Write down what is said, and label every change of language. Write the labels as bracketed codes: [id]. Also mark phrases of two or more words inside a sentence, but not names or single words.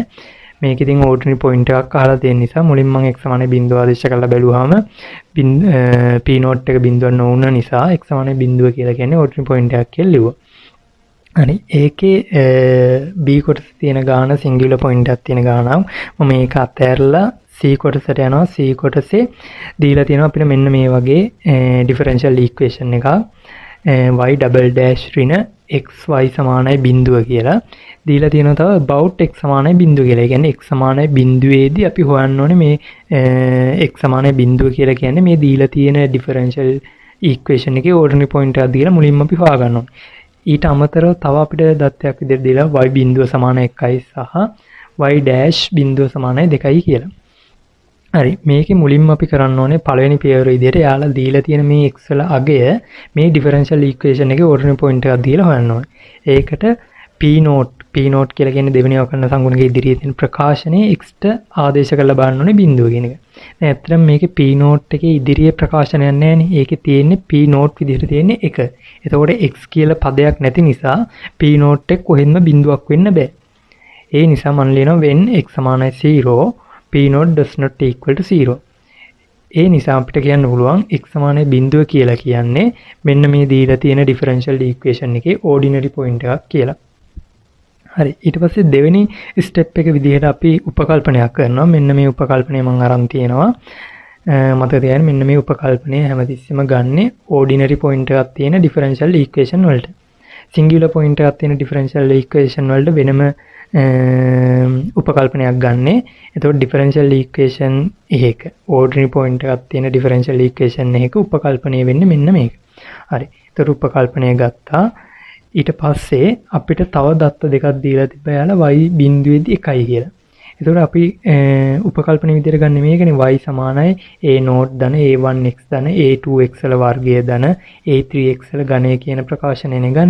[si] මේක ඉතින් [en] ordinary point [si] එකක් අහලා තියෙන නිසා මුලින් මම x සමානයි බිඳුව ආදේශ කරලා බැලුවාම [en] p note [si] එක බිඳුවක් නොවුන නිසා x සමානයි බිඳුව කියලා කියන්නේ [en] ordinary point [si] එකක් කියලා ලිව්වා. හරි. ඒකේ b කොටසේ තියෙන ගාන [en] singular point [si] එකක් තියෙන ගානක්. මම මේක අතහැරලා c කොටසට යනවා. c කොටසේ දීලා තියෙනවා අපිට මෙන්න මේ වගේ [en] differential equation [si] එකක්. [en] y double dash [si] ඍණ xy සමානයි බිඳුව කියලා දීලා තියෙනවා. තව about x සමානයි බිඳුව කියලා. ඒ කියන්නේ x සමානයි බිඳුවේදී අපි හොයන්න ඕනේ මේ x සමානයි බිඳුව කියලා කියන්නේ මේ දීලා තියෙන [en] differential equation [si] එකේ [en] ordinary point [si] එකක් දීලා මුලින්ම අපි හොයාගන්න ඕනේ. ඊට අමතරව තව අපිට දත්තයක් විදිහට දීලා y බිඳුව සමාන 1යි සහ y dash බිඳුව සමානයි 2යි කියලා. හරි. මේකේ මුලින්ම අපි කරන්න ඕනේ පළවෙනි පියවර විදිහට යාලා දීලා තියෙන මේ x වල අගය මේ [en] differential equation [si] එකේ [en] ordinary point [si] එකක් දීලා හොයන්න ඕනේ. ඒකට [en] p note [si] කියලා කියන්නේ දෙවෙනි අවකලන සංගුණකයේ ඉදිරියේ තියෙන ප්‍රකාශනයේ x ට ආදේශ කරලා බලන්න ඕනේ බිඳුව කියන එක. දැන් ඇත්තටම මේකේ [en] p note [si] එකේ ඉදිරියේ ප්‍රකාශනයක් නැහැ නේ. ඒකේ තියෙන්නේ [en] p note [si] විදිහට තියෙන්නේ 1. එතකොට x කියලා පදයක් නැති නිසා [en] p note [si] එක කොහෙන්ම බිඳුවක් වෙන්න බෑ. ඒ නිසා මම ලියනවා [en] when x සමානයි 0 p note does not equal to 0. [si] ඒ නිසා අපිට කියන්න පුළුවන් x සමානයි බිඳුව කියලා කියන්නේ මෙන්න මේ දීලා තියෙන [en] differential equation [si] එකේ [en] ordinary point [si] එකක් කියලා. හරි. ඊට පස්සේ දෙවෙනි ස්ටෙප් එක විදිහට අපි උපකල්පනයක් කරනවා. මෙන්න මේ උපකල්පනය මම අරන් තියෙනවා. මතක තියාගන්න මෙන්න මේ උපකල්පනය හැමතිස්සෙම ගන්නෙ [en] ordinary point [si] එකක් තියෙන [en] differential equation [si] වලට. [en] singular point [si] එකක් තියෙන [en] differential equation [si] වලට වෙනම උපකල්පනයක් ගන්නෙ. එතකොට [en] differential equation [si] එකක [en] ordinary point [si] එකක් තියෙන [en] differential equation [si] එකක උපකල්පනය වෙන්නේ මෙන්න මේක. හරි. ඒතර උපකල්පනය ගත්තා. ඊට පස්සේ අපිට තව දත්ත දෙකක් දීලා තිබ්බා යාලා y බිඳුවේදී 1යි කියලා. එතකොට අපි උපකල්පන විදිහට ගන්න මේකනේ y සමානයි [en] a naught [si] ධන a1x ධන a2x වල වර්ගය ධන a3x වල ඝනය කියන ප්‍රකාශනයනේ ගන්න.